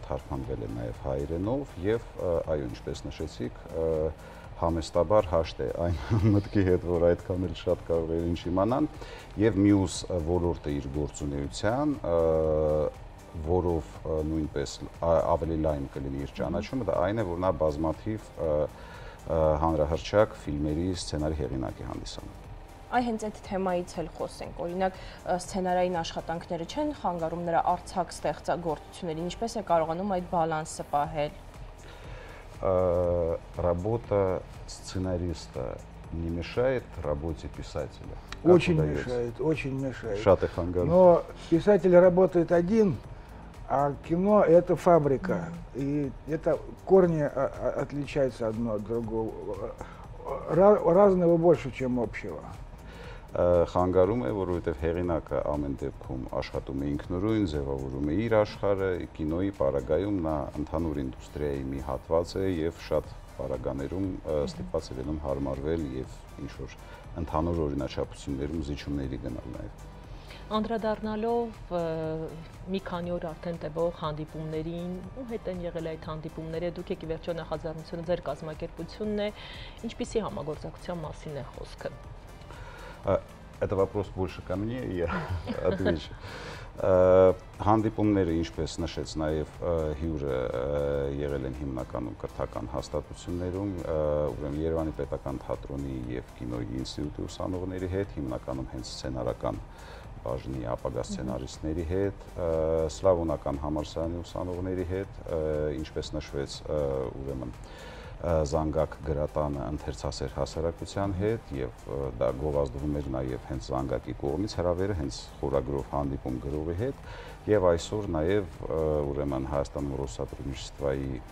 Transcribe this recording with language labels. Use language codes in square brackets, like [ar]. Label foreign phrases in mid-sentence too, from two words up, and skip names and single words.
[hy] թարգմանվել է նաև հայերենով, և այո, ինչպես նշեցիք, համեստաբար հաշտ է այն մտքի հետ, որ այդքան էլ շատ կարող է ինչ իմանան, և մյուս ոլորտը իր գործունեության, որով նույնպես ավելի լայն կլինի իր ճանաչումը, դա այն է, որ նա բազմաթիվ հանրահռչակ ֆիլմերի սցենարի հեղինակ է հանդիսանում։ Այ հենց այդ թեմայից էլ խոսենք, օրինակ սցենարային աշխատանքները չեն խանգարում նրա արձակ ստեղծագործություններին, ինչպես է կարողանում այդ բալանսը պահել։ [ru] Работа сценариста не мешает работе писателя? Очень мешает, очень мешает. [hy] Շատ խանգար. [ru] Но писатель работает один, а кино – это фабрика. И это корни отличаются одно от другого. Разного больше, чем общего. [hy] Խանգարում է, որովհետև հեղինակը ամեն դեպքում աշխատում է ինքնուրույն, ձևավորում է իր աշխարհը, կինոյի պարագայում նա ընդհանուր ինդուստրիայի մի հատված է եւ շատ պարագաներում ստիպված է լինում հարմարվել եւ ինչ-որ ընդհանուր օրինաչափություններում զիջումների գնալ նաեւ։ Անդրադառնալով մի քանի օր արդեն տևող հանդիպումներին, ու հետ են եղել այդ հանդիպումները, դուք եք ի վերջո նախաձեռնությունը ձեր կազմակերպությունն է, ինչպիսի համագործակցության մասին է խոսքը։ [ru] Это вопрос больше ко мне, я отвечу. [hy] Հանդիպումները, ինչպես նշեց նաև հյուրը, եղել են հիմնականում կրթական հաստատություններում, ուրեմն Երևանի պետական թատրոնի եւ կինոյի ինստիտուտի ուսանողների հետ, հիմնականում հենց սցենարական բաժնի ապագա սցենարիստների հետ, Սլավոնական համալսարանի ուսանողների հետ, ինչպես նշվեց, ուրեմն Զանգակ գրատանը ընթերցասեր հասարակության հետ եւ դա գովազդվում էր նաեւ հենց Զանգակի կողմից հրավերը հենց խորագրով հանդիպում գրողի հետ եւ այսօր նաեւ ուրեմն Հայաստան Ռուսատրունիչествայի